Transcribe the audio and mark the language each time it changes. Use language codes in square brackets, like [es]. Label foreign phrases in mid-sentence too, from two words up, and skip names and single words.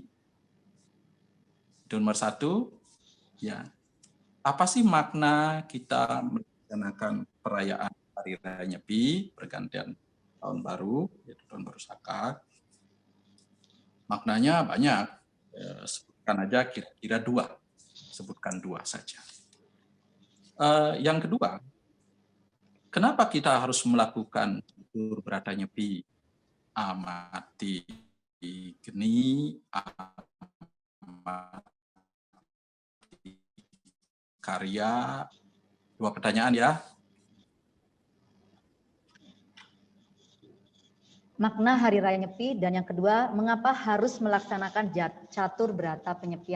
[id] Nomor 1, ya, apa sih makna kita melaksanakan perayaan Hari Raya Nyepi, pergantian tahun baru, yaitu tahun baru Saka? Maknanya banyak, sebutkan aja kira-kira 2, sebutkan 2 saja. Yang kedua, kenapa kita harus melakukan tutur berata nyepi? Amati geni, amati karya. 2 pertanyaan ya. Makna Hari Raya Nyepi, dan yang kedua, mengapa harus melaksanakan catur berata penyepian?